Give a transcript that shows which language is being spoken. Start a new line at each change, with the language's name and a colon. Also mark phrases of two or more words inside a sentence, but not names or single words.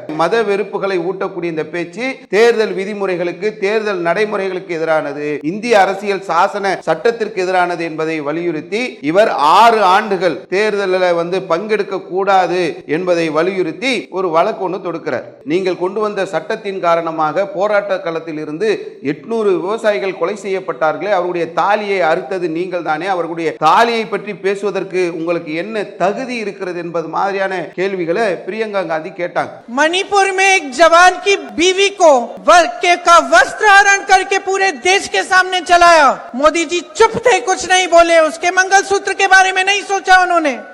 Tamil: மத வெறுப்புகளை ஊட்டக்கூடிய இந்த பேச்சு தேர்தல் விதிமுறைகளுக்கு, தேர்தல் நடைமுறைகளுக்கு எதிரானது, இந்திய அரசியல் சாசன சட்டத்திற்கு எதிரானது என்பதை வலியுறுத்தி இவர் 6 ஆண்டுகள் தேர்தலில் பங்கெடுக்க கூடாது என்பதை வலியுறுத்தி ஒரு வழக்கு ஒன்று தொடுக்கிறார். நீங்கள் கொண்டு வந்த சட்டத்தின் காரணமாக போராட்ட களத்தில் இருந்து 800 விவசாயிகள் கொலை செய்யப்பட்டார்களே, அவருடைய தாலியை அறுத்தது நீங்கள் தானே, அவர்களுடைய தாலியை பற்றி பேசுவதற்கு உங்களுக்கு என்ன தகுதி இருக்கிறது என்பது மாதிரியான கேள்விகளை பிரியங்கா காந்தி கேட்டாங்க.
Hindi: मणिपुर में एक जवान की बीवी को का वस्त्र हरण करके पूरे देश के सामने चलाया। मोदी जी चुप थे, कुछ नहीं बोले, उसके मंगलसूत्र के बारे में नहीं सोचा उन्होंने।